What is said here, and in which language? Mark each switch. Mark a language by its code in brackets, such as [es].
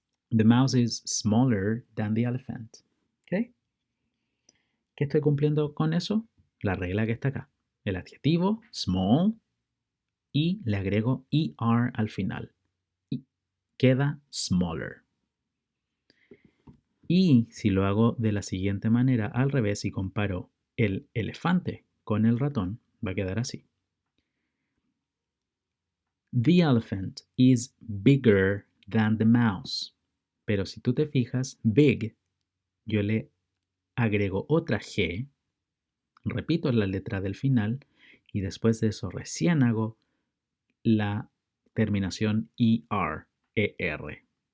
[en] The mouse is smaller than the elephant. [es] ¿Ok? ¿Qué estoy cumpliendo con eso? La regla que está acá. El adjetivo, small, y le agrego ER al final. Y queda smaller. Y si lo hago de la siguiente manera, al revés, y comparo el elefante con el ratón, va a quedar así. [en] The elephant is bigger than the mouse. [es] Pero si tú te fijas, big, yo le agrego otra G, repito la letra del final, y después de eso recién hago la terminación ER, ER.